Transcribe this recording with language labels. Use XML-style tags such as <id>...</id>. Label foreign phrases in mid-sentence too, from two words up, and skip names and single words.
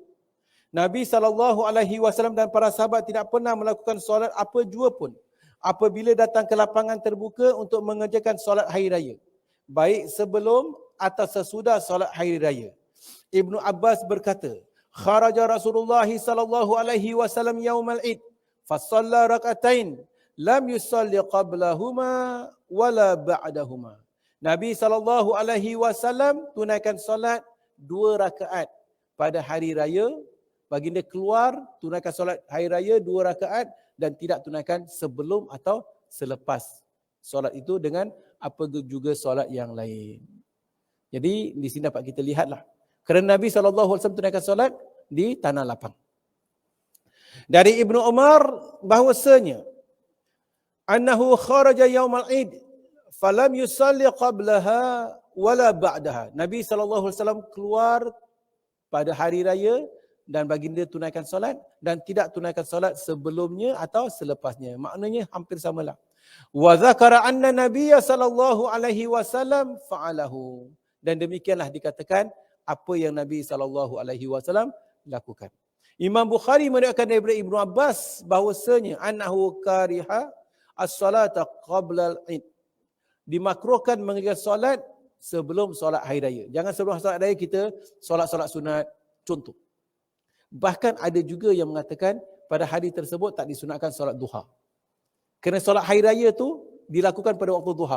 <ms>Nabi SAW dan para sahabat tidak pernah melakukan solat apa jua pun apabila datang ke lapangan terbuka untuk mengerjakan solat hari raya, baik sebelum atau sesudah solat hari raya. Ibnu Abbas berkata,</ms> <ar>خرج رسول الله صلى الله عليه وسلم يوم العيد فصلى ركعتين لم يصل قبلهما ولا بعدهما.</ar> <ms>Nabi SAW tunaikan solat 2 rakaat pada hari raya. Baginda keluar, tunaikan solat hari raya 2 rakaat dan tidak tunaikan sebelum atau selepas solat itu dengan apa juga solat yang lain. Jadi di sini dapat kita lihatlah. Kerana Nabi SAW tunaikan solat di tanah lapang. Dari Ibnu Umar bahwasanya</ms> <ar>أنه خرج يوم العيد فلم يصل قبلها ولا بعدها.</ar> <ms>Nabi SAW keluar pada hari raya dan baginda tunaikan solat dan tidak tunaikan solat sebelumnya atau selepasnya. Maknanya hampir samalah.</ms> <ar>وذكر أن النبي صلى الله عليه وسلم فعله.</ar> <ms>Dan demikianlah dikatakan apa yang Nabi</ms> <ar>صلى الله عليه وسلم</ar> <ms>lakukan. Imam Bukhari meriwayatkan daripada Ibnu Abbas bahwasanya</ms> <ar>أنه كره الصلاة قبل العيد.</ar> <ms>Dimakruhkan mengerjakan solat sebelum solat hari raya. Jangan sebelum solat raya kita solat-solat sunat, contoh. Bahkan ada juga yang mengatakan pada hari tersebut tak disunatkan solat duha. Kerana solat hari raya tu dilakukan pada waktu duha.</ms>